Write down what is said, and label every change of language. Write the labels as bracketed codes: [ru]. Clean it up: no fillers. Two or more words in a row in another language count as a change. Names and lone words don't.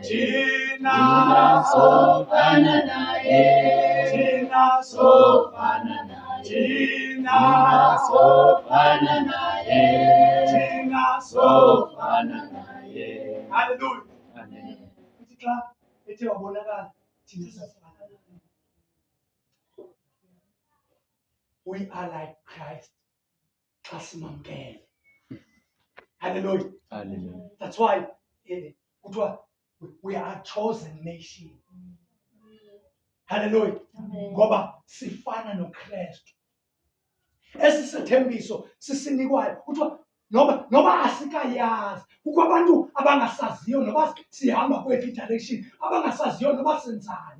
[xh] Thina sofana naye. Thina sofana naye. Thina sofana naye. Thina sofana naye. Hallelujah. Amen. Uthi xa ethe wabonakala thina sofana naye. [en] We are like Christ. [xh] Xa simamkele. Hallelujah. Hallelujah. [en] That's why we are a chosen nation. [xh] Hallelujah. Ngoba sifana noKristu. Esi sithembiso sisinikwayo kuthiwa noba asikayazi. Kukho abantu abangasaziyo noba sihamba kweyiphi direction, abangasaziyo noba senzani.